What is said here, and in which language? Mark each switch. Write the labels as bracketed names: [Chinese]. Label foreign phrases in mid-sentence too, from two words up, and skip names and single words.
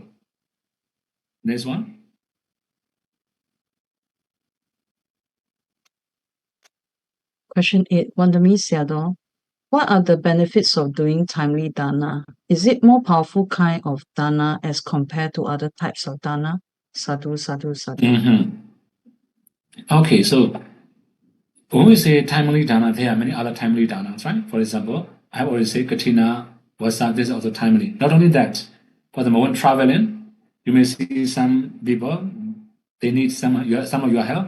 [English] Next one. Question 8. Wandami Sayadaw, what are the benefits of doing timely dana? Is it more powerful kind of dana as compared to other types of dana? [Pali] Sadhu, sadhu, sadhu. [English] Okay, so when we say timely dana, there are many other timely danas, right? For example, I already say Katina, Vasa, this is also timely. Not only that, for the moment traveling, you may see some people, they need some of your help.